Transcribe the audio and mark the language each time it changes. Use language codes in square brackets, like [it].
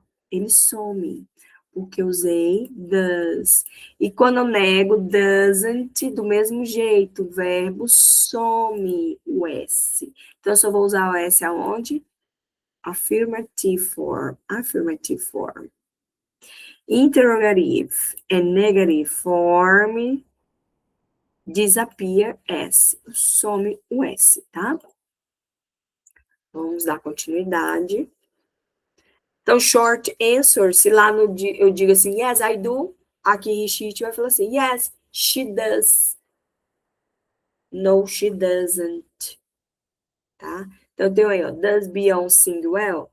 [pt] Ele some, porque eu usei does. E quando eu nego doesn't, do mesmo jeito, o verbo some o S. Então, eu só vou usar o S aonde? [en] Affirmative form. Affirmative form. Interrogative and negative form, disappear S. [pt] Some o S, tá? Vamos dar continuidade. Então, short answer, se lá no eu digo assim, [en] yes, I do, [pt] aqui em she vai falar assim, [en] yes, she does. No, she doesn't. [pt] Tá? Então, tem aí, ó, [en] does Beyoncé sing well?